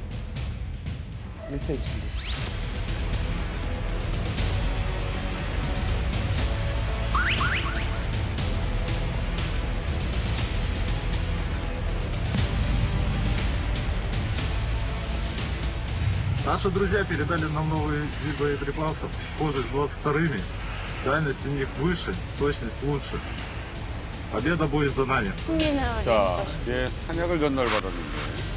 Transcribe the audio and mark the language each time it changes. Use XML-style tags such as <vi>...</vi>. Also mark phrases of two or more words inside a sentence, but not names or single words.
<ru>1cm. Наши друзья передали нам новые виды боеприпасов, схожие с 22-ми. Дальность у них выше, точность лучше. Победа будет за нами.</ru> <ko>자, 예, 탄약을 전달받았는데.</ko>